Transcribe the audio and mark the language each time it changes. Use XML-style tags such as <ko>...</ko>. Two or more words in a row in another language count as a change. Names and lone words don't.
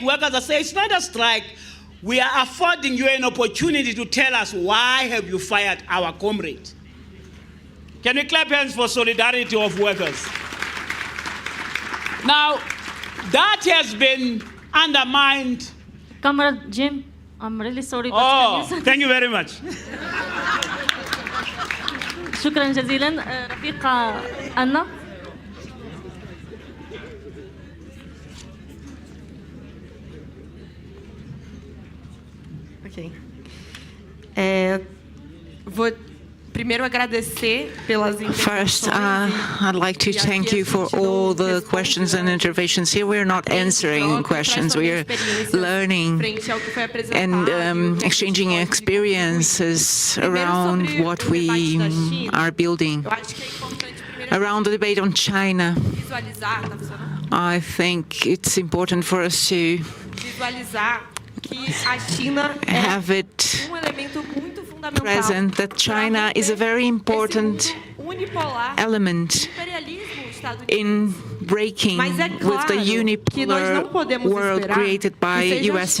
<en>Workers are saying it's not a strike. We are affording you an opportunity to tell us why have you fired our comrade. Can we clap hands for solidarity of workers? Now, that has been undermined. Comrade Jim, I'm really sorry. Thank you very much.</en> <ar>شكرا جزيلا. رفيقة أنا.</ar> <pt>Ok. Vou primeiro agradecer pelas</pt> <en>First, I'd like to thank you for all the questions and interventions here. We're not answering questions, we're learning and exchanging experiences around what we are building. Around the debate on China, I think it's important for us to have it present that China is a very important element in breaking with the unipolar world created by U.S.</en>